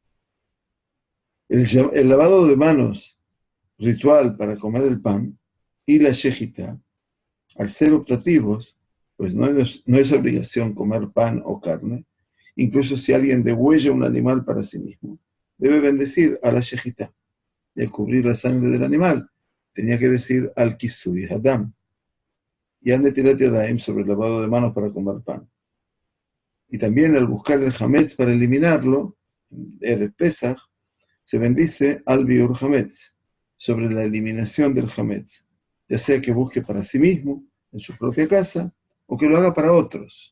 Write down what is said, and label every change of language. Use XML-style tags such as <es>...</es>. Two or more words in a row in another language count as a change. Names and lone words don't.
<es>El lavado de manos ritual para comer el pan y la shejita, al ser optativos, pues no es obligación comer pan o carne. Incluso si alguien degüella un animal para sí mismo, debe bendecir a la shejita. Y al cubrir la sangre del animal, tenía que decir</es> <he>על כסוי הדם.</he> <es>Y</es> <he>על נטילת ידים</he> <es>sobre el lavado de manos para comer pan. Y también al buscar el hametz para eliminarlo, el Pesach, se bendice</es> <he>על ביעור חמץ,</he> <es>sobre la eliminación del hametz, ya sea que busque para sí mismo, en su propia casa, o que lo haga para otros.</es>